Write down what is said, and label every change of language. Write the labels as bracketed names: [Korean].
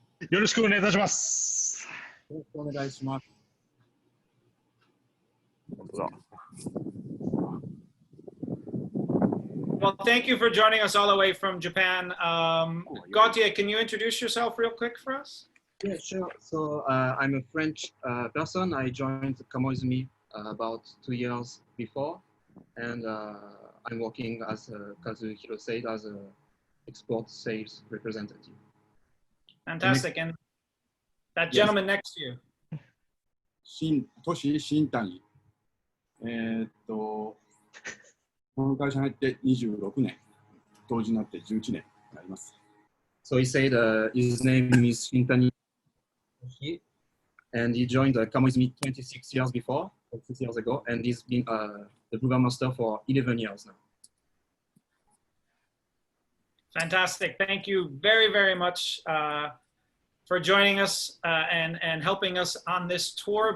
[Japanese] よろしくお願いいたします。よろしくお願いします。 [English] Well, thank you for joining us all the way from Japan. Gouteir, can you introduce yourself real quick for us? Yeah, sure. So I'm a French person. I joined Kamoizumi about 2 years before, and I'm working as Kazuhiro said as a export sales representative. Fantastic. And that gentleman next to you. [Japanese] トシ新谷。この会社に入って26年、当時になって11年になります。 [English] So he said his name is Shintani, and he joined Kamoizumi 26 years before, 6 years ago, and he's been the brewer master for 11 years now. Fantastic. Thank you very, very much for joining us and helping us on this tour.